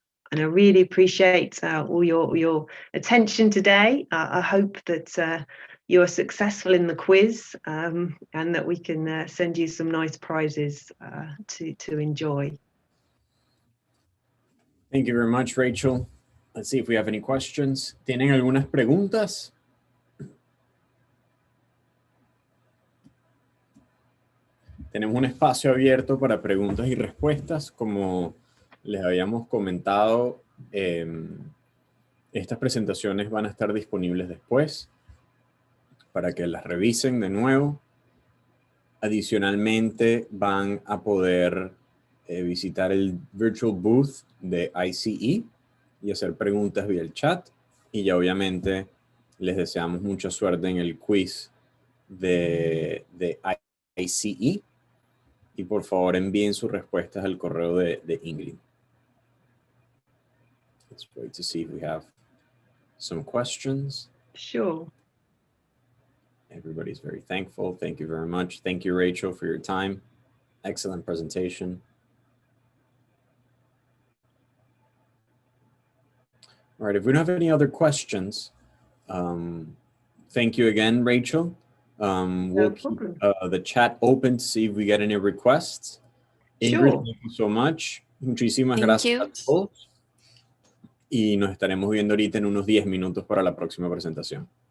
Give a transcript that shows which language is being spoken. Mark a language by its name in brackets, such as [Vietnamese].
[English] And I really appreciate all your attention today. I hope that you are successful in the quiz, and that we can send you some nice prizes to enjoy. Thank you very much, Rachel. Let's see if we have any questions. [Spanish] ¿Tienen algunas preguntas? Tenemos un espacio abierto para preguntas y respuestas. Como les habíamos comentado, estas presentaciones van a estar disponibles después para que las revisen de nuevo. Adicionalmente, van a poder visitar el virtual booth de ICE y hacer preguntas vía el chat. Y ya obviamente les deseamos mucha suerte en el quiz de ICE. Y por favor envíen sus respuestas al correo de Ingrid. [English] Let's wait to see if we have some questions. Sure. Everybody's very thankful. Thank you very much. Thank you, Rachel, for your time. Excellent presentation. All right, if we don't have any other questions, thank you again, Rachel. We'll keep the chat open to see if we get any requests. Ingrid, Sure. thank you so much. [Spanish] Muchísimas [English] Thank [Spanish] gracias [English] you. [Spanish] a todos. Y nos estaremos viendo ahorita en unos 10 minutos para la próxima presentación.